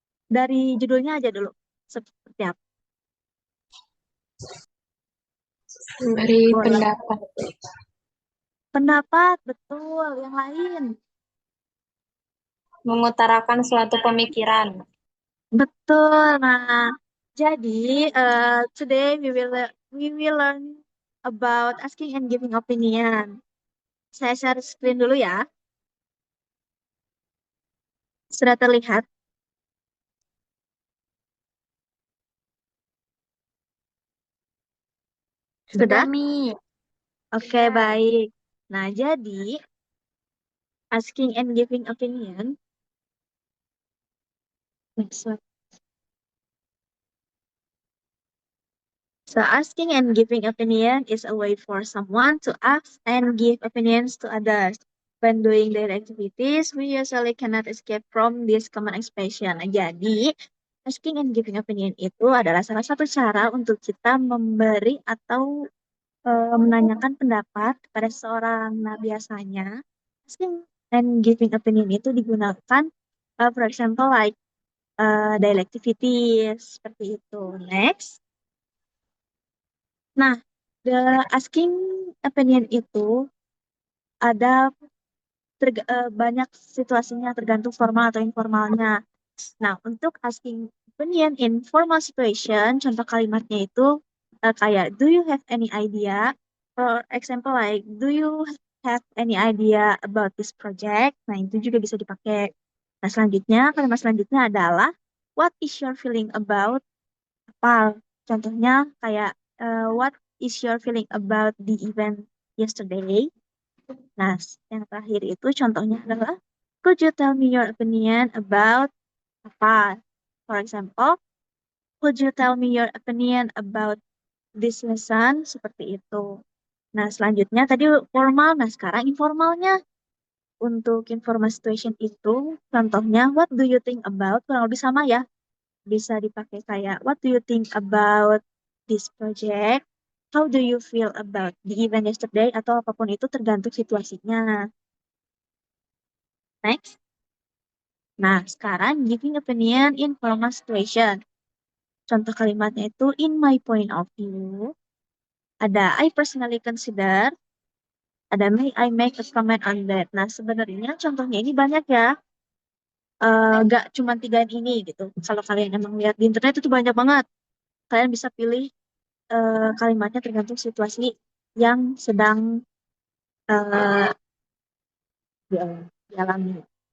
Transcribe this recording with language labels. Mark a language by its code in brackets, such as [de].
[id] Dari judulnya aja dulu. Seperti apa? Beri Boleh. pendapat. Pendapat, betul. Yang lain. Mengutarakan suatu pemikiran. Betul. Nah, jadi [en] today we will learn about asking and giving opinion. [id] Saya share screen dulu ya. Sudah terlihat? Sudah? Mi. Oke, baik. Nah, jadi [en] asking and giving opinion. Next slide. So asking and giving opinion is a way for someone to ask and give opinions to others. When doing their activities, we usually cannot escape from this common expression. [id] Nah, jadi, [en] asking and giving opinion [id] itu adalah salah satu cara untuk kita memberi atau menanyakan pendapat kepada seorang. Nah, biasanya [en] asking and giving opinion [id] itu digunakan, [en] for example, like daily activities, [id] seperti itu. [en] Next. [id] Nah, [en] the asking opinion [id] itu ada banyak situasinya tergantung formal atau informalnya. Nah, untuk [en] asking opinion in formal situation, [id] contoh kalimatnya itu kayak [en] do you have any idea? For example, like do you have any idea about this project? [id] Nah, itu juga bisa dipakai. Nah, selanjutnya, kalimat selanjutnya adalah [en] what is your feeling about [id] apa? Contohnya kayak [en] what is your feeling about the event yesterday? [id] Nah, yang terakhir itu contohnya adalah [en] could you tell me your opinion about [id] apa? [en] For example, could you tell me your opinion about this lesson? [id] Seperti itu. Nah, selanjutnya tadi formal, nah sekarang informalnya. Untuk [en] informal situation [id] itu, contohnya [en] what do you think about? [id] Kurang lebih sama ya. Bisa dipakai kayak [en] what do you think about this project? How do you feel about the event yesterday? [id] Atau apapun itu tergantung situasinya. [en] Next. [id] Nah, sekarang [en] giving opinion in formal situation. [id] Contoh kalimatnya itu [en] in my point of view. [id] Ada [en] I personally consider. Ada may I make a comment on that. [id] Nah, sebenarnya contohnya ini banyak ya. Gak cuma tiga ini gitu. Kalau kalian emang lihat di internet itu banyak banget. Kalian bisa pilih kalimatnya tergantung situasi yang sedang eh, dialami.